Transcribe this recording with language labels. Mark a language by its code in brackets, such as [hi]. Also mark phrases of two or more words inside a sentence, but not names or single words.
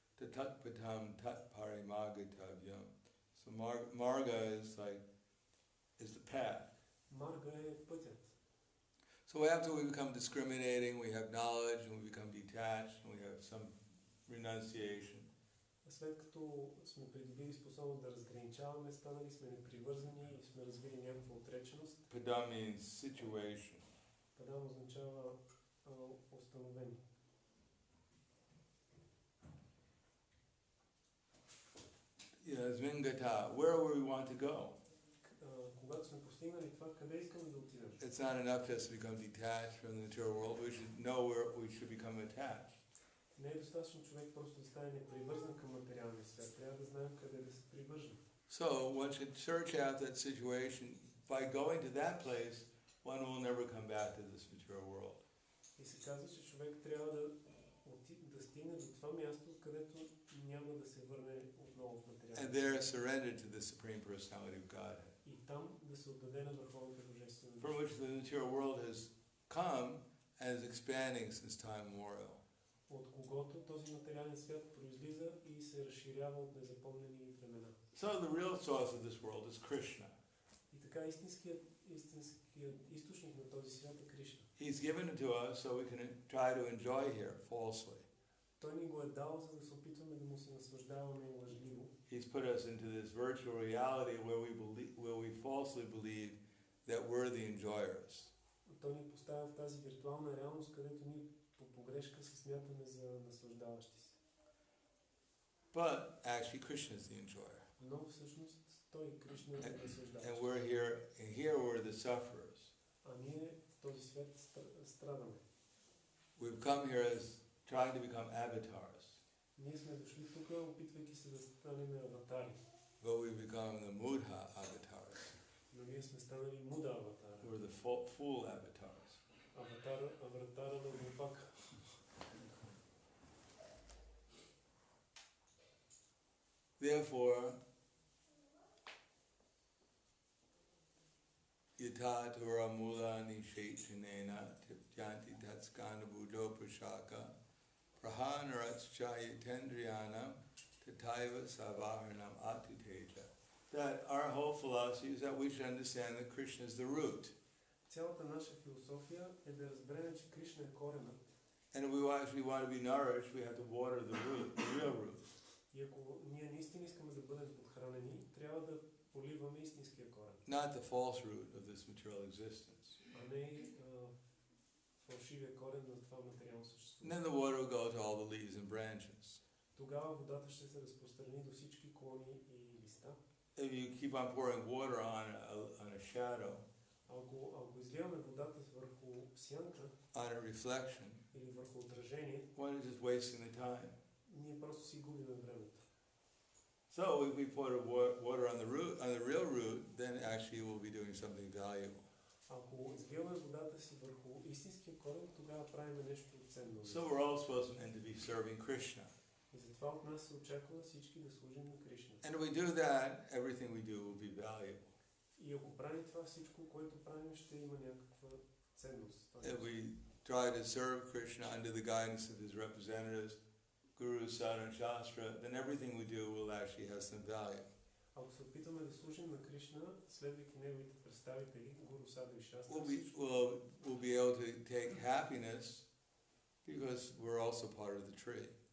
[sa] tatakpatam tat parimagatavyam. [en] So marga is like is the path. [bg] Марга е пътят. [en] So after we become discriminating, we have knowledge, and we become detached, and we have some renunciation. [bg] След като сме придобили способност да разграничаваме, станали сме непривързани и сме развили някаква отреченост. [en] Padam means situation. [bg] Падам означава установени. [en] Zvingata, where we want to go. [bg] Когато сме постигнали това, къде искаме да отидем? [en] It's not enough just to become detached from the material world. We should know where we should become attached. [bg] Не е достатъчно човек просто да стане непривързан към материалния свят. Трябва да знаем къде да се привържем. [en] So one should search out that situation. By going to that place, one will never come back to this material world. [bg] И се казва, че човек трябва да стигне до това място, където няма да се върне отново в материалния [en] And there surrender to the Supreme Personality of Godhead. [bg] И там да се отдаде на върховната божествена [en] From which the material world has come and is expanding since time immemorial. [bg] От когото този материален свят произлиза и се разширява от незапомнени времена. [en] So the real source of this world is Krishna. [bg] И така истинският източник на този свят е Кришна. [en] He's given it to us so we can try to enjoy here falsely. [bg] Той ни го е дал, за да се опитваме да му се наслаждаваме лъжливо. [en] He's put us into this virtual reality where we falsely believe that we're the enjoyers. [bg] Той ни поставя в тази виртуална реалност, където ние по погрешка се смятаме за наслаждаващи се. [en] But actually Krishna is the enjoyer. [bg] Но всъщност той Кришна е наслаждаващ. [en] And we're here we're the sufferers. [bg] А ние в този свят страдаме. [en] We've come here as trying to become avatars. [bg] Ние сме дошли тук, опитвайки се да станем аватари. [en] But we become the mudha avatars. [bg] Но ние сме станали муда аватара. [en] We're the fool avatars. [bg] Аватара на глупака. [sa] Therefore, yata tura mula nishechanena tipyanti tatskanda buddho prashaka prahanaratscha yatendriyanam tataiva savaharanam atiteja. [en] That our whole philosophy is that we should understand that Krishna is the root. [bg] Цялата наша философия е да разберем, че Кришна е коренът. [en] And if we actually want to be nourished, we have to water the root, the real root. [bg] И ако ние наистина искаме да бъдем подхранени, трябва да поливаме истинския корен. [en] Not the false root of this material existence. [bg] А не фалшивия корен на това материално [en] And [bg] съществуване. [en] then the water will go to all the leaves and branches. [bg] Тогава водата ще се разпространи до всички клони и листа. [en] If you keep on pouring water on a shadow, [bg] Ако изливаме водата върху сянка [en] on a reflection, [bg] или върху отражение, [en] one is just wasting the time. [bg] ние просто си губим времето. [en] So if we pour water on the real root, then actually we'll be doing something valuable. [bg] Ако изливаме водата си върху истинския корен, тогава правим нещо ценно. [en] So we're all supposed to be serving Krishna. [bg] И затова от нас се очаква всички да служим на Кришна. [en] And if we do that, everything we do will be valuable. [bg] И ако правим това, всичко, което правим, ще има някаква ценност. [en] If we try to serve Krishna under the guidance of his representatives, Guru, Sadhu, and Shastra, then everything we do will actually have some value. [bg] Ако се опитаме да служим на Кришна, следвайки неговите представители, Гуру, Саду и Шастра, [en] We'll be able to take happiness because we're also part of the tree.